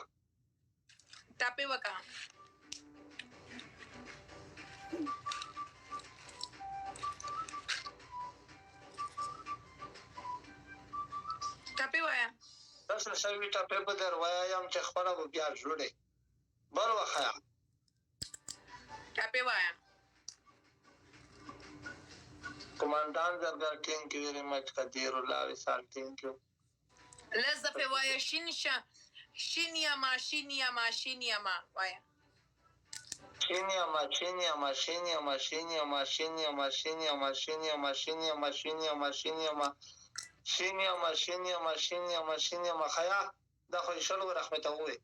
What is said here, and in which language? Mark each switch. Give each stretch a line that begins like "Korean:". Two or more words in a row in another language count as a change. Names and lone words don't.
Pashto: ټاپې وکړه. ټاپې وایا. داسې سوي ټاپې به در وایم چې خپله به بیا جوړې. بل وخیا ټاپې وایا. کمانډان زرګر
English: thank you very much
Pashto: قدیر الله وصال
English: thank you.
Pashto: لږ دفعې وایا. شین یما وایا. شینیما خیا دا خو شلو رحمت الله.